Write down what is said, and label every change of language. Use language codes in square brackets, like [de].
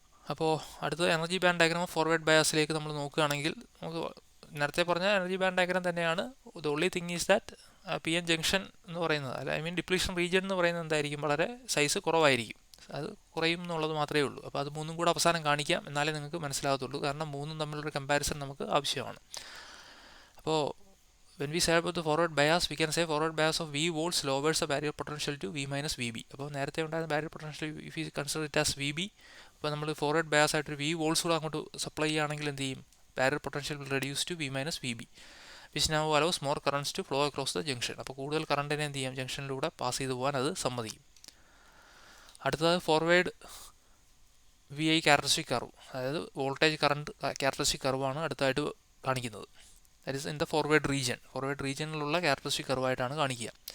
[ml] അപ്പോൾ അടുത്ത energy band diagram forward ബയാസിലേക്ക് നമ്മൾ നോക്കുകയാണെങ്കിൽ നമുക്ക് നേരത്തെ പറഞ്ഞ എനർജി ബാൻഡ് ഡയഗ്രാം തന്നെയാണ്. [en] the only thing is that [ml] PN junction എന്ന് പറയുന്നത്, അല്ല ഡിപ്ലീഷൻ റീജിയൻ എന്ന് പറയുന്നത് എന്തായിരിക്കും? വളരെ സൈസ് കുറവായിരിക്കും, അത് കുറയും എന്നുള്ളത് മാത്രമേ ഉള്ളൂ. അപ്പോൾ അത് മൂന്നും കൂടെ അവസാനം കാണിക്കാം, എന്നാലേ നിങ്ങൾക്ക് മനസ്സിലാകത്തുള്ളൂ. കാരണം മൂന്നും തമ്മിലൊരു കമ്പാരിസൺ നമുക്ക് ആവശ്യമാണ്. അപ്പോൾ [en] when we say about the forward bias, we can say forward bias of V volts lowers the barrier potential to V minus VB. [ml] അപ്പോൾ നേരത്തെ ഉണ്ടായിരുന്ന barrier potential [en] if you consider it as VB, [ml] അപ്പോൾ നമ്മൾ forward bias ആയിട്ട് V volts കൂടെ അങ്ങോട്ട് supply ചെയ്യുകയാണെങ്കിൽ എന്ത് ചെയ്യും? [en] Barrier potential will reduce to V minus VB, which now allows more currents to flow across the junction. [ml] അപ്പോൾ കൂടുതൽ കറണ്ടിനെ എന്ത് ചെയ്യാം? ജംഗ്ഷനിലൂടെ പാസ് ചെയ്തു പോകാൻ അത് സമ്മതിക്കും. അടുത്തത് ഫോർവേഡ് VI ക്യാരക്ടറിസ്റ്റിക് കർവ്, അതായത് വോൾട്ടേജ് കറണ്ട് ക്യാരക്ടറിസ്റ്റിക് കർവാണ് അടുത്തായിട്ട് കാണിക്കുന്നത്. [en] that is in the forward [ml] റീജിയനിലുള്ള characteristic കർവായിട്ടാണ് കാണിക്കുക.